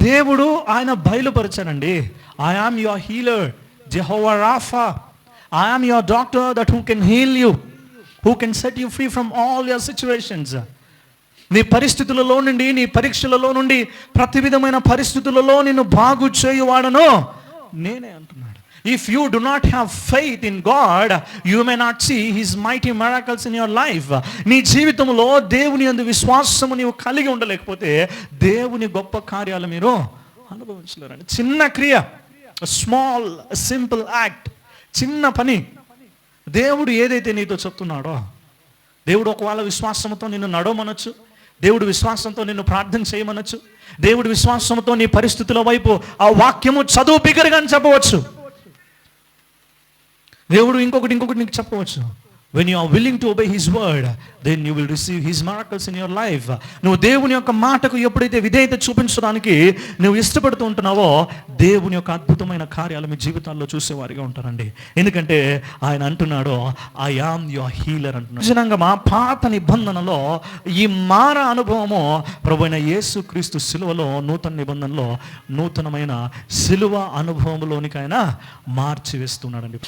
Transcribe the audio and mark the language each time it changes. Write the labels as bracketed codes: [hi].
[te] దేవుడు ఆయన బయలుపరచానండి. [en] I am your healer, Jehovah Rapha. I am your doctor that who can heal you, who can set you free from all your situations. [te] నీ పరిస్థితులలో నుండి, నీ పరీక్షలలో నుండి, ప్రతి విధమైన పరిస్థితులలో నిన్ను బాగు చేయువాడను నేనే అంటున్నాడు. [en] If you do not have faith in God, you may not see His mighty miracles in your life. [te] నీ జీవితంలో దేవుని యందు విశ్వాసము నీవు కలిగి ఉండలేకపోతే దేవుని గొప్ప కార్యాలు మీరు అనుభవించలేరండి. చిన్న క్రియ, [en] small simple act, [te] చిన్న పని. దేవుడు ఏదైతే నీతో చెప్తున్నాడో, దేవుడు ఒకవేళ విశ్వాసంతో నిన్ను నడవమనొచ్చు, దేవుడు విశ్వాసంతో నిన్ను ప్రార్థన చేయమనొచ్చు, దేవుడు విశ్వాసంతో నీ పరిస్థితుల వైపు ఆ వాక్యము చదువు బిగ్గరగా అని చెప్పవచ్చు. దేవుడు ఇంకొకటి నీకు చెప్పవచ్చు. [en] When you are willing to obey His word, then you will receive His miracles in your life. [te] నువ్వు దేవుని యొక్క మాటకు ఎప్పుడైతే విధేయత చూపించడానికి నువ్వు ఇష్టపడుతూ ఉంటున్నావో, దేవుని యొక్క అద్భుతమైన కార్యాలు మీ జీవితాల్లో చూసేవారిగా ఉంటారండి. ఎందుకంటే ఆయన అంటున్నాడు, [en] I am your healer [te] అంటున్నాడు. నిజంగా మా పాత నిబంధనలో ఈ మార అనుభవము ప్రభువైన యేసుక్రీస్తు సిలువలో, నూతన నిబంధనలో నూతనమైన సిలువ అనుభవంలోనికి ఆయన మార్చి వేస్తున్నాడండి.